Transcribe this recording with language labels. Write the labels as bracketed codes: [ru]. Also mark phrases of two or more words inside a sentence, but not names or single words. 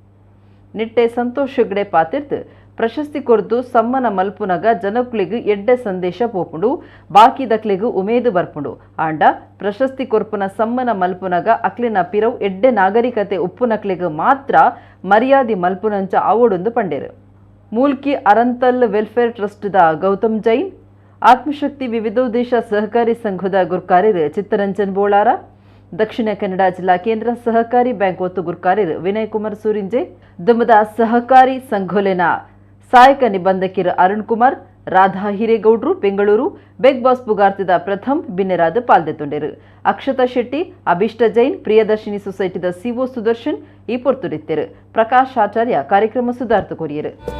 [tcy] ನಿಟ್ಟೆ ಸಂತೋಷ್ ಹೆಗ್ಡೆ ಪಾತಿರ್ತ್ ಪ್ರಶಸ್ತಿ ಕೊರ್ದು ಸಮ್ಮನ ಮಲ್ಪುನಗ ಜನಕ್ಲಿಗ್ ಎಡ್ಡೆ ಸಂದೇಶ ಪೋಪುಂಡು ಬಾಕಿ ದಕ್ಲಿಗ್ ಉಮೇದು ಬರ್ಪುಂಡು ಆಂಡ ಪ್ರಶಸ್ತಿ ಕೊರ್ಪುನ ಸಮ್ಮನ ಮಲ್ಪುನಗ ಅಕ್ಲಿನ ಪಿರವು ಎಡ್ಡೆ ನಾಗರಿಕತೆ ಉಪ್ಪುನಕ್ಲಿಗ್ ಮಾತ್ರ ಮರ್ಯಾದೆ ಮಲ್ಪುನಂಚ ಆವೊಡೊಂದು ಪಂಡೇರು ಮೂಲ್ಕಿ ಅರಂತಲ್ ವೆಲ್ಫೇರ್ ಟ್ರಸ್ಟ್ದ ಗೌತಮ್ ಜೈನ್ ಆತ್ಮಶಕ್ತಿ ವಿವಿಧೋದ್ದೇಶ ಸಹಕಾರಿ ಸಂಘದ ಗುರುಕಾರ್ಯರು ಚಿತ್ತರಂಜನ್ ಬೋಳಾರ ದಕ್ಷಿಣ ಕನ್ನಡ ಜಿಲ್ಲಾ ಕೇಂದ್ರ ಸಹಕಾರಿ ಬ್ಯಾಂಕ್ ಒತ್ತು ಗುರುಕಾರ್ಯರು ವಿನಯ್ ಕುಮಾರ್ ಸೂರಿಂಜೆ ದುಂಬದ ಸಹಕಾರಿ ಸಂಘೋಲೆನ ಸಹಾಯಕ ನಿಬಂಧಕಿರು ಅರುಣ್ ಕುಮಾರ್ ರಾಧಾ ಹಿರೇಗೌಡ್ರು ಬೆಂಗಳೂರು ಬೆಗ್ ಬಾಸ್ ಪುಗಾರ್ತಿದ ಪ್ರಥಮ್ ಬಿನ್ನೆರಾದ ಪಾಲ್ದೆತೊಂಡರು ಅಕ್ಷತಾ ಶೆಟ್ಟಿ ಅಭಿಷ್ಟ ಜೈನ್ ಪ್ರಿಯದರ್ಶಿನಿ ಸೊಸೈಟಿದ ಸಿಒ ಸುದರ್ಶನ್ ಈ ಪೊರ್ತುರಿತ್ತರು ಪ್ರಕಾಶ್ ಆಚಾರ್ಯ ಕಾರ್ಯಕ್ರಮ ಸುಧಾರ್ಥ ಕೊರಿಯರು